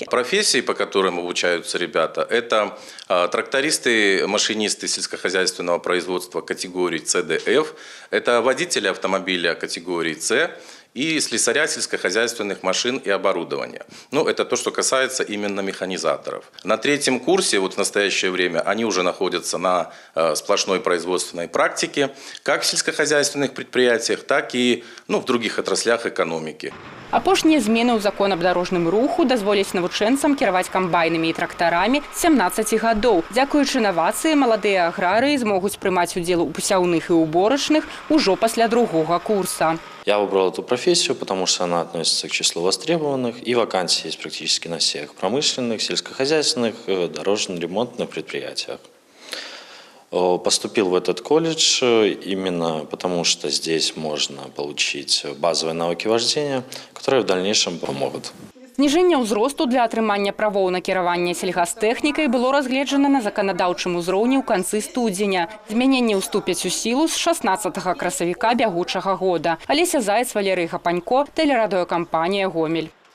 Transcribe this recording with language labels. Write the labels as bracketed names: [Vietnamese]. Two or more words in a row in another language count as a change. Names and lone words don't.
[Russian] Профессии, по которым обучаются ребята, это трактористы, машинисты сельскохозяйственного производства категории ЦДФ, это водители автомобиля категории С, и слесаря сельскохозяйственных машин и оборудования. Ну, это то, что касается именно механизаторов. На третьем курсе, вот в настоящее время, они уже находятся на сплошной производственной практике, как в сельскохозяйственных предприятиях, так и в других отраслях экономики. [Belarusian] Апошнія змены ў закон аб дарожным руху дазволяць навучэнцам кіраваць камбайнамі і трактарамі з 17 гадоў. Дзякуючы інавацыі, маладыя аграрыі змогуць прымаць удзел у пасяўных і уборачных ужо пасля другога курса. [Russian] Я выбрал эту профессию, потому что она относится к числу востребованных, и вакансии есть практически на всех промышленных, сельскохозяйственных, дорожно-ремонтных предприятиях. Поступил в этот колледж именно потому, что здесь можно получить базовые навыки вождения, которые в дальнейшем помогут. [Belarusian] Зніжэнне ўзросту для атрымання правоў на кіраванне сельгастэхнікай было разгледжана на заканадаўчым узроўні ў канцы студзеня. Змяненні ўступяць у сілу з 16 красавіка бягучага года. Алеся Заяц, Валерый Гапанько, тэлерадыёкампанія «Гомель».